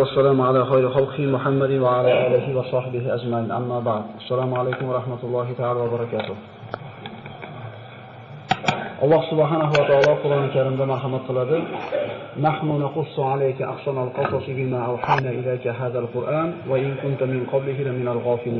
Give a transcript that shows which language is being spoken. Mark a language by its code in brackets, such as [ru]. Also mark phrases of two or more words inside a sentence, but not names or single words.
[ar] والسلام على خير خلقه محمد وعلى آله وصحبه أجمعين أما بعد السلام عليكم ورحمة الله تعالى وبركاته. [uz] Alloh [ar] سبحانه وتعالى [uz] Qur'oni Karimda marhamat qiladi. [ar] نحن نقص عليك أحسن القصص بما أوحينا إليك هذا القرآن وإن كنت من قبله لمن الغافلين.